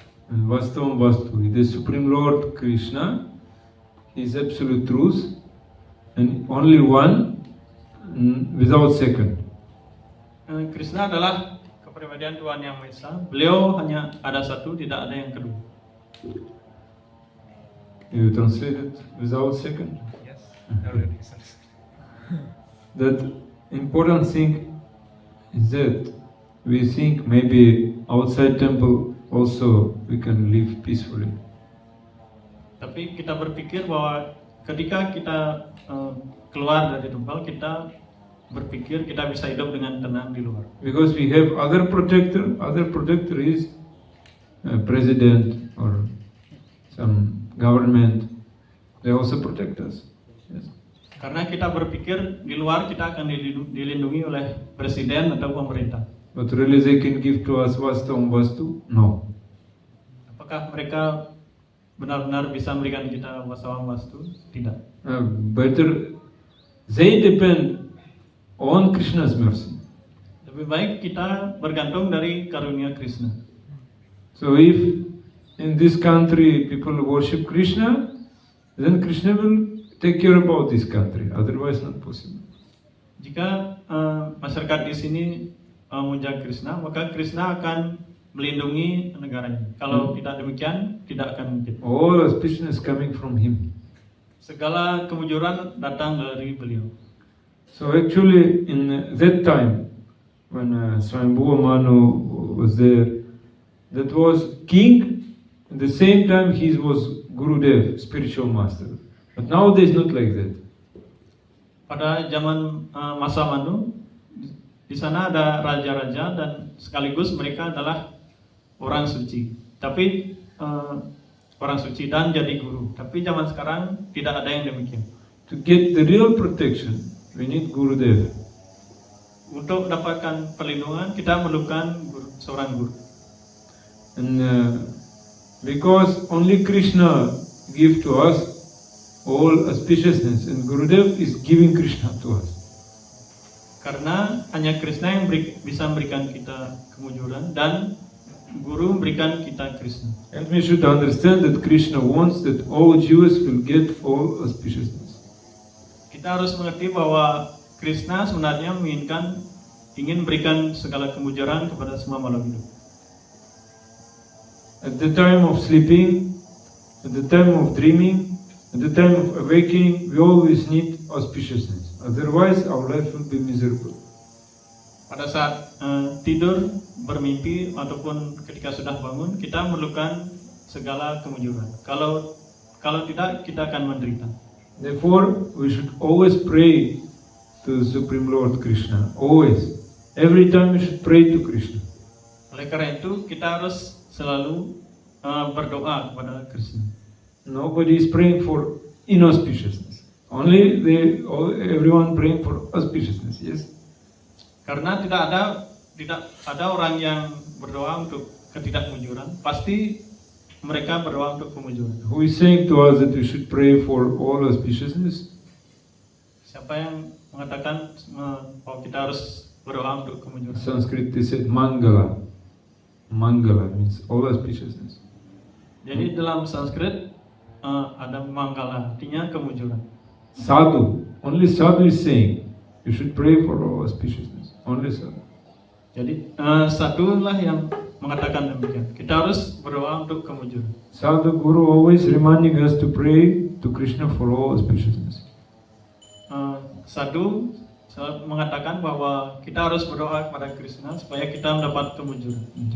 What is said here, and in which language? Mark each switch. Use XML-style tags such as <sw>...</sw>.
<en>And Vastavam Vastu, the Supreme Lord Krishna is absolute truth and only one without second.</en> <id>Krishna adalah kepribadian Tuhan Yang Maha Esa. Beliau hanya ada satu, tidak ada yang kedua.</id> <en>You translate it without second? Yes, already. That important thing is that we think maybe outside temple also we can live peacefully.</en> <id>Tapi kita berpikir bahwa ketika kita keluar dari tempat, kita berpikir kita bisa hidup dengan tenang di luar.</id> <en>Because we have other protector is president or some government, they also protect us. Yes.</en> <id>Karena kita berpikir di luar kita akan dilindungi oleh presiden atau pemerintah.</id> <en>But really they can give to us Vastavam Vastu? No.</en> <id>Apakah mereka benar-benar bisa memberikan kita wastavam wastu? Tidak.</id> <en>Better they depend on Krishna's mercy.</en> <id>Lebih baik kita bergantung dari karunia Krishna.</id> <en>So if in this country people worship Krishna, then Krishna will take care about this country. Otherwise not possible.</en> <id>Jika masyarakat di sini memuja Krishna, maka Krishna akan melindungi negara ini. Kalau tidak demikian, tidak akan mungkin.</id> <en>All auspiciousness coming from him.</en> <id>Segala kemujuran datang dari beliau.</id> <en>So actually in that time, when Swayambhuva Manu was there, that was king At the same time, he was Gurudev, spiritual master. But nowadays, not like that.</en> <id>Pada zaman masa Manu, di sana ada raja-raja dan sekaligus mereka adalah orang suci. Tapi orang suci dan jadi guru. Tapi zaman sekarang tidak ada yang demikian.</id> <en>To get the real protection, we need Gurudev.</en> <id>Untuk dapatkan perlindungan, kita memerlukan seorang guru.</id> <en>And because only Krishna gives to us all auspiciousness, and Gurudev is giving Krishna to us.</en> <id>Karena hanya Krishna yang bisa memberikan kita kemujuran dan guru memberikan kita Krishna.</id> <en>And we should understand that Krishna wants that all Jews will get all auspiciousness.</en> <id>Kita harus mengerti bahwa Krishna sebenarnya ingin memberikan segala kemujuran kepada semua makhluk hidup.</id> <en>At the time of sleeping, at the time of dreaming, at the time of awakening, we always need auspiciousness. Otherwise, our life will be miserable.</en> <id>Pada saat tidur, bermimpi, ataupun ketika sudah bangun, kita memerlukan segala kemujuran. Kalau tidak, kita akan menderita.</id> <en>Therefore, we should always pray to the Supreme Lord Krishna. Always. Every time we should pray to Krishna.</en> <id>Oleh karena itu, kita harus selalu berdoa kepada Krishna.</id> <en>Nobody is praying for inauspiciousness. Only everyone praying for auspiciousness. Yes.</en> <id>Karena tidak ada orang yang berdoa untuk ketidakmujuran. Pasti mereka berdoa untuk kemujuran.</id> <en>Who is saying to us that we should pray for all auspiciousness?</en> <id>Siapa yang mengatakan bahwa kita harus berdoa untuk kemujuran?</id> <en>Sanskrit they said Mangala. Mangala means all auspiciousness.</en> <id>Jadi dalam Sanskrit ada Mangala, artinya kemujuran.</id> <en>Sadhu. Only sadhu is saying you should pray for all auspiciousness. Only sadhu.</en> <id>Jadi sadhu lah yang mengatakan demikian. Kita harus berdoa untuk kemujuran.</id> <en>Sadhu Guru always reminding us to pray to Krishna for all auspiciousness.</en> <id>Sadhu mengatakan bahwa kita harus berdoa kepada Krishna supaya kita mendapat kemujuran.</id>